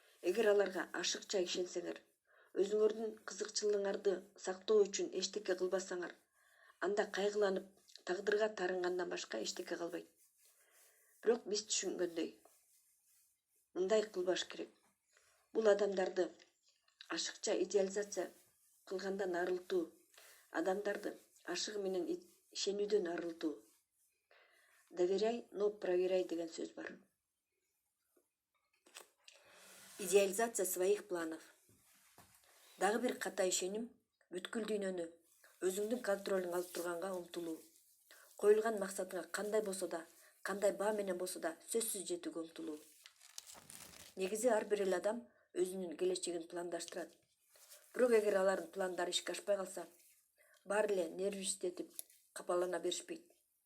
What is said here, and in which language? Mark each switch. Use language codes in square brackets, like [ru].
[ky] Эгер аларга ашыкча ишенсеңер, өзүңөрдүн кызыкчылыгыңарды сактоо үчүн эчтеке кылбасаңар, анда кайгыланып, тагдырга тарынгандан башка эчтеке калбайт. Бирок биз түшүнгөндөй, мындай кылбаш керек. Бул адамдарды ашыкча идеализация кылгандан арылтуу, адамдарды ашыгы менен ишенүүдөн арылтуу. [ru] Доверяй, но проверяй [ky] деген сөз бар. [ru] Идеализация своих планов. [ky] Дагы бир ката ишеним бүткүл дүйнөнү өзүңдүн контролуң алып турганга умтулуу. Коюлган максатыңа кандай болсо да, кандай баа менен болсо да сөзсүз жетүүгө умтулуу. Негизи ар бир эле адам өзүнүн келечегин пландаштырат. Бирок эгер алардын пландары ишке ашпай калса, баары эле нервиштетип, капалана беришпейт.